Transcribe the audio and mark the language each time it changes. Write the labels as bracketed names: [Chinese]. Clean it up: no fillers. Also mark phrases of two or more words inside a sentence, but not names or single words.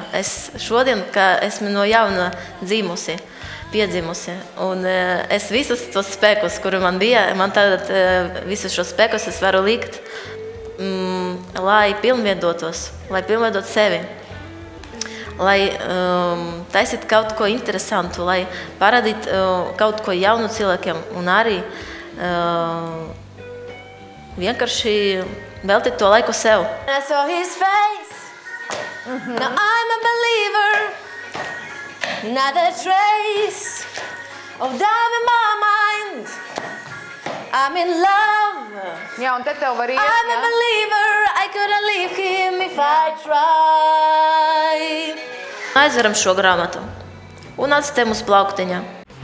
[Latvian] Es šodien, ka esmu no jauna piedzimusi, un es visus tos spēkus, kuri man bija, visus šos spēkus es varu likt, lai pilnveidot sevi, lai taisīt kaut ko interesantu, lai parādīt kaut ko jaunu cilvēkiem un arī vienkārši veltīt to laiku sev. [English] I saw his face, now I'm a believer, not a trace of doubt in my mind. I'm in love. [Latvian] Jā, un te tev var iet, [English] I'm a believer, I couldn't leave him if I tried. [Latvian] Aizveram šo grāmatu un atstājam uz plauktiņa.